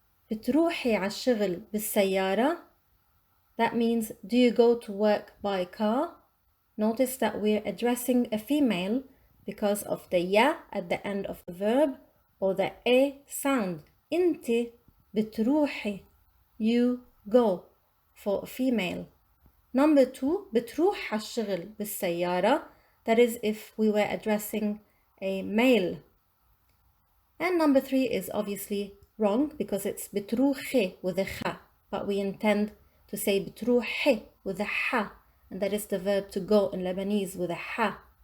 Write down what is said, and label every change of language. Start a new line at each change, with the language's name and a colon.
Arabic: بتروحي عالشغل بالسيارة.
English: That means, do you go to work by car? Notice that we're addressing a female because of the ya at the end of the verb or the a sound.
Arabic: انت بتروحي,
English: you go, for a female. Number 2,
Arabic: بتروح عالشغل بالسيارة.
English: That is if we were addressing a male. And number 3 is obviously wrong because it's بتروحي with a kha, but we intend to say بتروحي with a ha, and that is the verb to go in Lebanese with a ha.